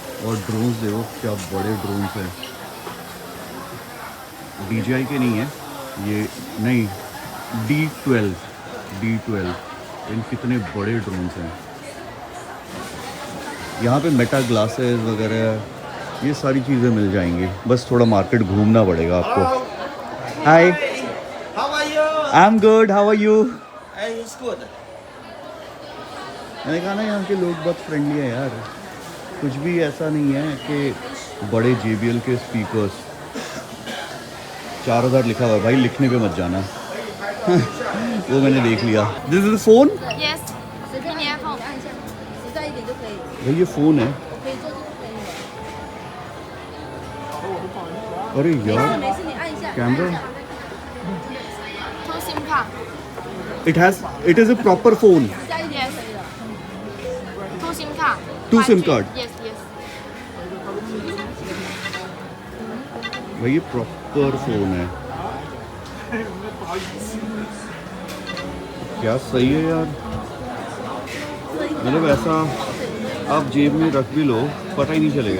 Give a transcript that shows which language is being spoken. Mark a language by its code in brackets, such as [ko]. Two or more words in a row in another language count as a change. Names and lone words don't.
[hi] और ड्रोन्स देखो क्या बड़े ड्रोन्स हैं, DJI के नहीं है ये, नहीं D12। इन कितने बड़े ड्रोन्स हैं। यहाँ पे मेटा ग्लासेस वगैरह ये सारी चीज़ें मिल जाएंगी, बस थोड़ा मार्केट घूमना पड़ेगा आपको। हाय, [en] I am good, how are you? [hi] मैंने कहा ना यहाँ के लोग बहुत फ्रेंडली हैं यार, कुछ भी ऐसा नहीं है कि बड़े JBL के स्पीकर्स। 4000 लिखा हुआ है भाई, लिखने पे मत जाना। वो मैंने देख लिया। [en] this is phone. Yes， [zh] 随便你 iPhone 按一下，实在一点就可以了。 [hi] भाई ये फ़ोन है। [zh] 可以做就可以了。 [hi] अरे [zh] 没事 [hi] यार [zh] 没事，你按一下。 [hi] कैमरा, [zh] 抽 SIM 卡， [en] it is a proper phone। [zh] 加一点就可以了。抽 SIM 卡。 [en] Two SIM card। Yes yes。 [hi] भाई ये [en] proper phone [hi] है, क्या सही है यार। मतलब ऐसा आप जेब में रख भी लो, पता ही नहीं चलेगा।